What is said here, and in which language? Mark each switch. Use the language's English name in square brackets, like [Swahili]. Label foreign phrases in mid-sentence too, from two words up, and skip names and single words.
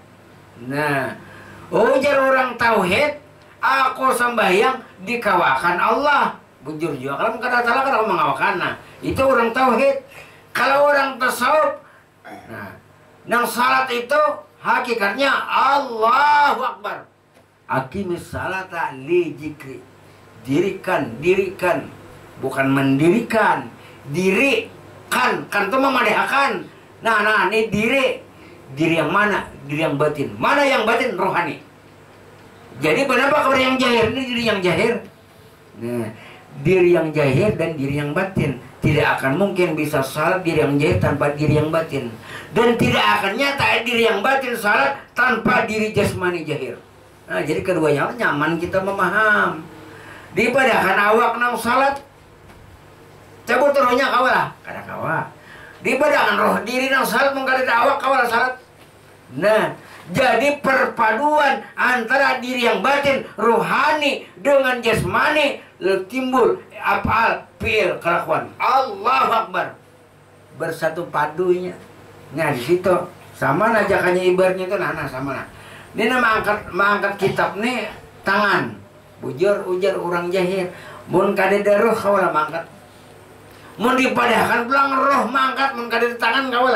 [Banjar] Nah, ujar orang tauhid, aku sembahyang dikawakan Allah. Bujur juga kalau kata salah kalau mengawakan. [Indonesian] Nah, itu orang tauhid. [Banjar] Kalau orang tasawuf, nah, nang salat itu hakikatnya [Arabic] الله أكبر. أقم الصلاة لذكري. [Indonesian] Dirikan, bukan mendirikan. Kan itu memadahkan. Nah, ini diri yang mana? Diri yang batin. Mana yang batin? Rohani. Jadi kenapa kalau yang jahir ini diri yang jahir? Nah, diri yang jahir dan diri yang batin. Tidak akan mungkin bisa salat diri yang jahir tanpa diri yang batin. Dan tidak akan nyata diri yang batin salat tanpa diri jasmani jahir. [Banjar] Nah, jadi keduanya nyaman kita memaham. Dipadahkan awak nang salat, cabut rohnya kawalah, kada kawa. Dipadahkan roh diri nang salat mengkada awak kawalah salat. [Indonesian] Nah, jadi perpaduan antara diri yang batin, rohani dengan jasmani timbul afal, fiil, kelakuan. [Arabic] الله أكبر. [Indonesian] Bersatu padunya. Nah, di situ sama ajakannya ibaratnya itu nah sama nah. Ini mengangkat kitab nih tangan. [Banjar] Bujur ujar orang jahil. Mun kada roh kawalah mangkat. Mun dipadahkan pulang roh mangkat, mun kada tangan kawalah.